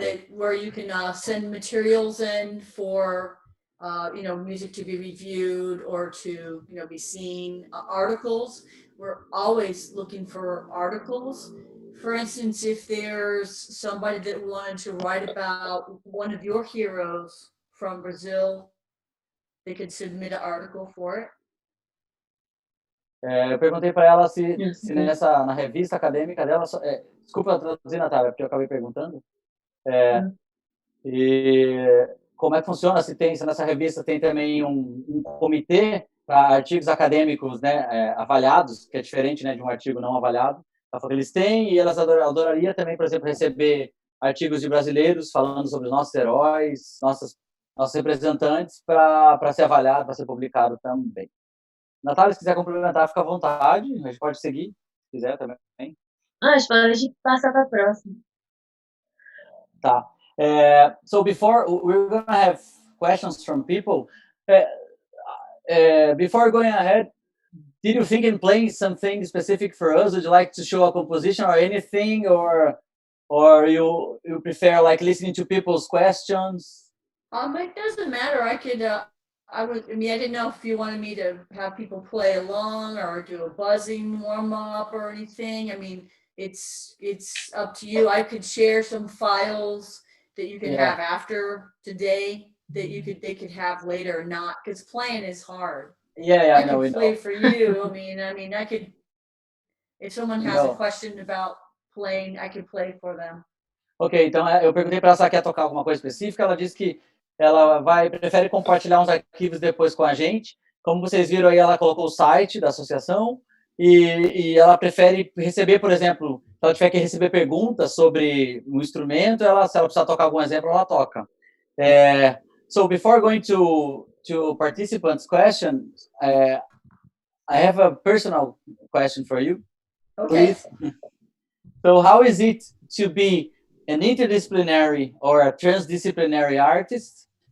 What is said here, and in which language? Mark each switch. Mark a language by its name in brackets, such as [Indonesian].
[English] Where you can send materials in for music to be reviewed or to be seen. Articles, we're always looking for articles. For instance, if there's somebody that wanted to write about one of your heroes from Brazil, they could submit an article for it. [Portuguese] Eu perguntei para ela se na revista acadêmica dela, desculpa traduzir, Natália, porque eu acabei perguntando. E como é que funciona? Se nessa revista tem também um comitê para artigos acadêmicos, né, avaliados, que é diferente, né, de um artigo não avaliado. Ela falou que eles têm, e elas adoraria também, por exemplo, receber artigos de brasileiros falando sobre os nossos heróis, nossos representantes, para ser avaliado, para ser publicado também. Natália, se quiser complementar, fica à vontade, a gente pode seguir, se quiser também. Acho que a gente passar para a próxima. Tá. [English] So before we're going to have questions from people, before going ahead, did you think in playing something specific for us? Would you like to show a composition or anything, or you prefer like listening to people's questions? It doesn't matter. I could. I didn't know if you wanted me to have people play along or do a buzzing warm up or anything. I mean, it's up to you. I could share some files that you could have after today that they could have later or not, because playing is hard. I know. I could play for you. I mean, I could, if someone has a question about playing, I could play for them. [Portuguese] Ok, então eu perguntei para ela se ela quer tocar alguma coisa específica, ela disse que ela prefere compartilhar uns arquivos depois com a gente. Como vocês viram aí, ela colocou o site da associação e ela prefere receber, por exemplo, se ela tiver que receber perguntas sobre um instrumento, se ela precisar tocar algum exemplo, ela toca. [English] So before going to participants' questions, I have a personal question for you. Okay. Please. So how is it to be an interdisciplinary or a transdisciplinary artist.